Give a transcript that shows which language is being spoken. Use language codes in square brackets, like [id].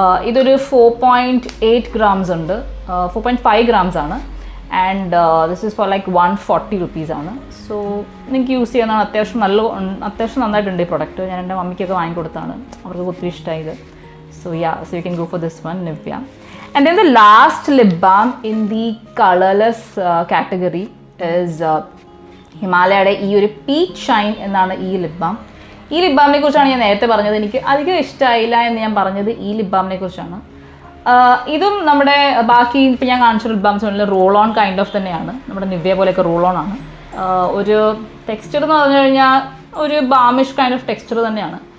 [ml] ഇതൊരു 4.8 grams ഉണ്ട്, 4.5 grams ആണ്. [en] And this is for like 140 rupees ആണ്. [ml] സോ നിങ്ങൾക്ക് യൂസ് ചെയ്യാനാണ്. അത്യാവശ്യം നന്നായിട്ടുണ്ട് ഈ പ്രൊഡക്റ്റ്. ഞാൻ എൻ്റെ മമ്മിക്കൊക്കെ വാങ്ങിക്കൊടുത്താണ്, അവർക്ക് ഒത്തിരി ഇഷ്ടമായത്. [en] So so you can go for this one, Nivea. And then the last lip balm in the colorless category is [ml] ഹിമാലയയുടെ ഈ ഒരു പീച്ച് ഷൈൻ എന്നാണ് ഈ ലിപ് ബാം. ഈ ലിപ് ബാമിനെ കുറിച്ചാണ് ഞാൻ നേരത്തെ പറഞ്ഞത്. എനിക്ക് അധികം ഇഷ്ടമായില്ല എന്ന് ഞാൻ പറഞ്ഞത് ഈ ലിപ് ബാമിനെ കുറിച്ചാണ്. ഇതും നമ്മുടെ ബാക്കി ഇപ്പം ഞാൻ കാണിച്ച ലിപ് ബാംസ് ഉള്ള റോൾ ഓൺ കൈൻഡ് ഓഫ് തന്നെയാണ്. നമ്മുടെ നിവ്യ പോലെയൊക്കെ റോൾ ഓൺ ആണ്. ഒരു ടെക്സ്ചർ എന്ന് പറഞ്ഞു കഴിഞ്ഞാൽ ഒരു ബാമിഷ് കൈൻഡ് ഓഫ് ടെക്സ്ചർ തന്നെയാണ്.